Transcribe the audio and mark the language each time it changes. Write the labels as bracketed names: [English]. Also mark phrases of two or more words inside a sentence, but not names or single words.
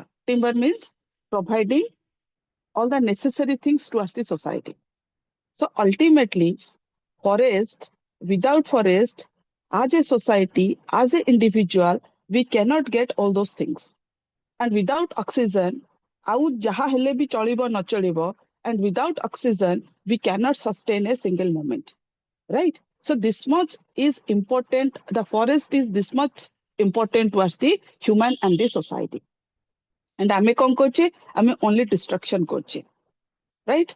[English] Timber means providing all the necessary things towards the society. So ultimately, forest, without forest, as a society, as an individual, we cannot get all those things. And without oxygen, [Odia] ଆଉ ଯାହା ହେଲେ ବି ଚଳିବ ନ ଚଳିବ, [English] and without oxygen, we cannot sustain a single moment, right? So this much is important. The forest is this much important towards the human and the society. [Odia] And ଆମେ କଣ କରୁଛେ, ame [English] only destruction [Odia] koche, right?